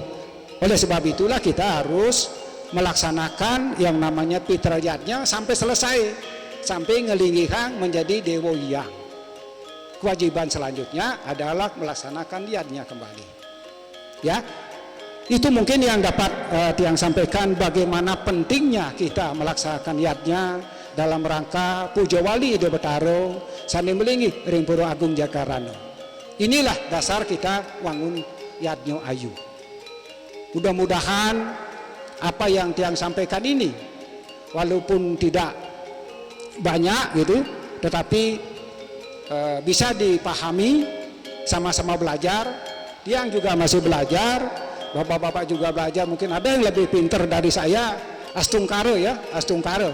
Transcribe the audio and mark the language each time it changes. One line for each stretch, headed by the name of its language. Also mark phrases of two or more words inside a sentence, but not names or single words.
Indonesian: Oleh sebab itulah kita harus melaksanakan yang namanya pitrayatnya sampai selesai, sampai ngelingihang menjadi dewa yang. Kewajiban selanjutnya adalah melaksanakan yadnya kembali. Ya, itu mungkin yang dapat Tiang sampaikan bagaimana pentingnya kita melaksanakan yadnya dalam rangka puja wali Ide Betaro
Balinese: sani melingi ring
Indonesian: Puro Agung Jakarano. Inilah dasar kita wangun yadnyo ayu. Mudah-mudahan apa yang Tiang sampaikan ini walaupun tidak banyak gitu, tetapi bisa dipahami, sama-sama belajar. Tiang juga masih belajar, bapak-bapak juga belajar, mungkin ada yang lebih pintar dari saya, astungkaro ya, astungkaro.